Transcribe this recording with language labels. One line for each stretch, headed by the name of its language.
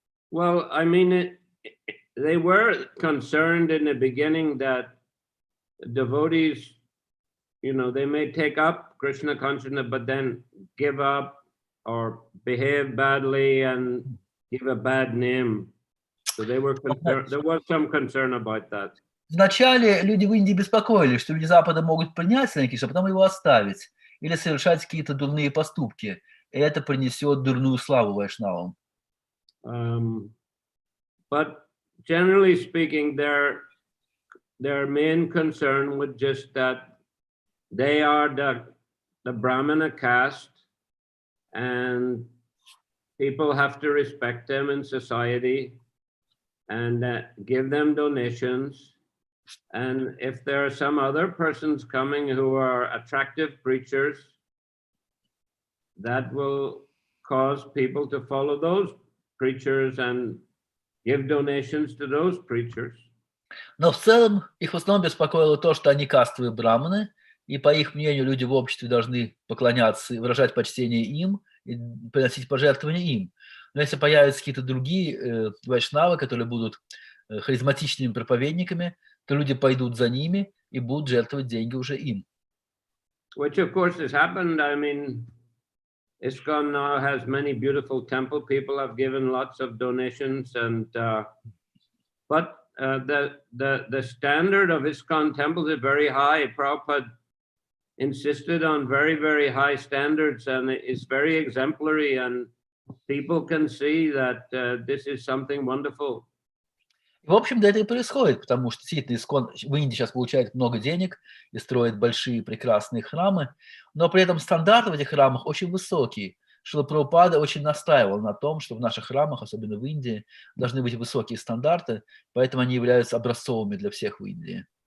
English: Well, I mean, they were concerned in the beginning that devotees, you know, they may take up Krishna consciousness, but then give up or behave badly and give a bad name. So they were concerned. There was some concern about that.
Russian: Вначале люди в Индии беспокоились, что люди Запада могут принять Кришну, а потом его оставить или совершать какие-то дурные поступки. И это принесет дурную славу вайшнавам.
English: But generally speaking, their main concern was just that they are the Brahmana caste, and people have to respect them in society and give them donations. And if there are some other persons coming who are attractive preachers, that will cause people to follow those preachers and give donations to those preachers.
Russian: Но в целом их в основном беспокоило то, что они кастовые браманы, и по их мнению люди в обществе должны поклоняться и выражать почтение им, и приносить пожертвования им. Но если появятся какие-то другие вайшнавы, которые будут харизматичными проповедниками, то люди пойдут за ними и будут жертвовать деньги уже им.
English: Which of course has happened. I mean, ISKCON now has many beautiful temple. People have given lots of donations, and but the standard of ISKCON temples is very high. Prabhupada insisted on very, very high standards, and it's very exemplary, and people can see that this is something wonderful.
Russian: В общем-то, это и происходит, потому что действительно ИСККОН в Индии сейчас получает много денег и строит большие прекрасные храмы, но при этом стандарты в этих храмах очень высокие. Шрила Прабхупада очень настаивал на том, что в наших храмах, особенно в Индии, должны быть высокие стандарты, поэтому они являются образцовыми для всех в Индии.